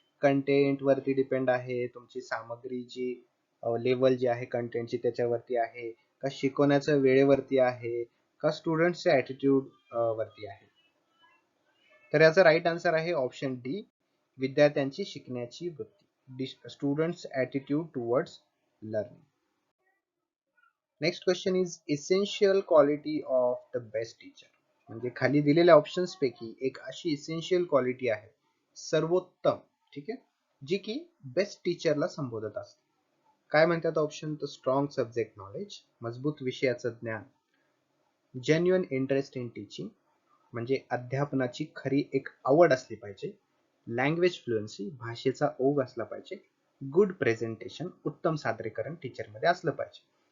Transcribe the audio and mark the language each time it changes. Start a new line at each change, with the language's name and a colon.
Marathi: Content वरती depend आहे, तुमची सामग्री जी लेवल जी आहे कंटेंटची त्याच्यावरती आहे, का शिकवण्याच्या वेळेवरती आहे, का स्टुडंटच्या ॲटिट्यूड वरती आहे? तर याचा राईट आन्सर आहे ऑप्शन डी, विद्यार्थ्यांची शिकण्याची वृत्ती,
English: Students attitude towards learning. Next question is essential quality of the best teacher.
Marathi: म्हणजे खाली दिलेल्या ऑप्शन्स पैकी एक अशी इसेन्शियल क्वालिटी आहे, सर्वोत्तम, ठीक आहे, जी की बेस्ट टीचरला संबोधत असते. काय म्हणतात ऑप्शन? तर स्ट्रॉंग सब्जेक्ट नॉलेज, मजबूत विषयाचं ज्ञान,
English: genuine interest in teaching,
Marathi: म्हणजे अध्यापनाची खरी एक आवड असली पाहिजे, लँग्वेज फ्लुएन्सी, भाषेचा ओघ असला पाहिजे, गुड प्रेझेंटेशन, उत्तम सादरीकरण टीचरमध्ये असलं पाहिजे.